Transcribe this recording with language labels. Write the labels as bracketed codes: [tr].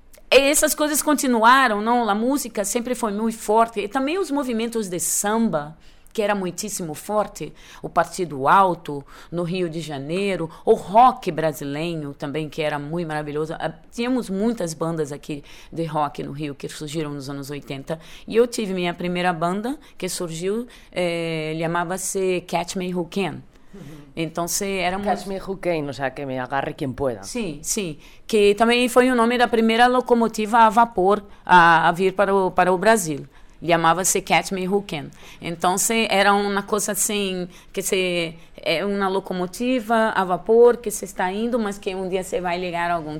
[pt] Essas coisas continuaram, não? A música sempre foi muito forte, e também os movimentos de samba, que era muitíssimo forte, o Partido Alto no Rio de Janeiro, o rock brasileiro também, que era muito maravilhoso. Tínhamos muitas bandas aqui de rock no Rio que surgiram nos anos 80, e eu tive minha primeira banda que surgiu, chamava-se Catch Me Who Can. [es] Entonces éramos Catch Me Who Can, o sea, que me agarre quien pueda. Sí, sí, que también fue el nombre de la primera locomotiva a vapor [pt] a vir para o Brasil. Chamava-se Catch Me Who Can. Então, era uma coisa assim, que se é uma locomotiva a vapor que se está indo, mas que um dia você vai ligar algum.